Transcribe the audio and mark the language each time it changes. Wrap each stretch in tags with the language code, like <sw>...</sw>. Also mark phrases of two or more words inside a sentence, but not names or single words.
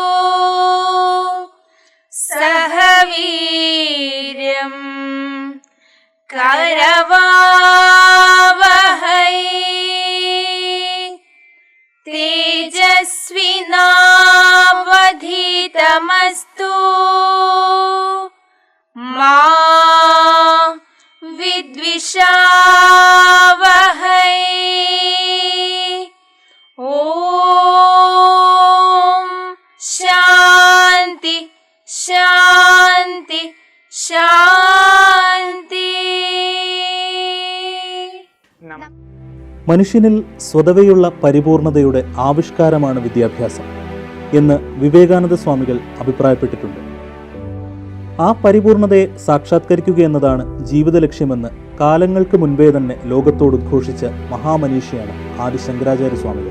<sa>सह वीर्यं करवावहै तेजस्विनावधीतमस्तु मा विद्विषावहै। ओम शांति शांति शांति।</sa> <ml>മനുഷ്യനിൽ സ്വതവേയുള്ള പരിപൂർണതയുടെ ആവിഷ്കാരമാണ് വിദ്യാഭ്യാസം എന്ന് വിവേകാനന്ദ സ്വാമികൾ അഭിപ്രായപ്പെട്ടിട്ടുണ്ട്. ആ പരിപൂർണതയെ സാക്ഷാത്കരിക്കുക എന്നതാണ് ജീവിത ലക്ഷ്യമെന്ന് കാലങ്ങൾക്ക് മുൻപേ തന്നെ ലോകത്തോട് ഉദ്ഘോഷിച്ച മഹാമനീഷിയാണ് ആദി ശങ്കരാചാര്യ സ്വാമികൾ.</ml>